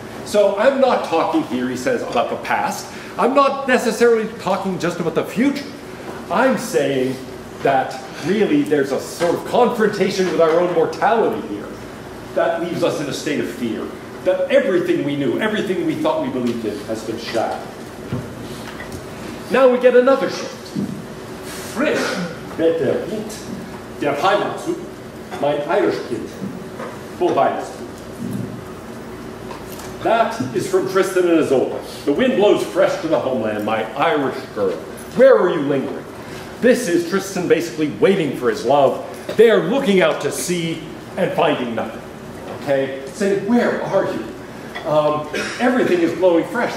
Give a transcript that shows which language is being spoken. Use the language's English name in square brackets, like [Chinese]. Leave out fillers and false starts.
[English] So I'm not talking here, he says, about the past. I'm not necessarily talking just about the future. I'm saying that really there's a sort of confrontation with our own mortality here that leaves us in a state of fear. That everything we knew, everything we thought we believed in has been shattered. Now we get another shift. [German] Frisch wird der Wind der Heimat zu, mein Irischkind, wo weilest du? [English] That is from Tristan and Isolde. The wind blows fresh to the homeland, my Irish girl. Where are you lingering? This is Tristan basically waiting for his love. They are looking out to sea and finding nothing. Okay? Saying, where are you? Everything is blowing fresh.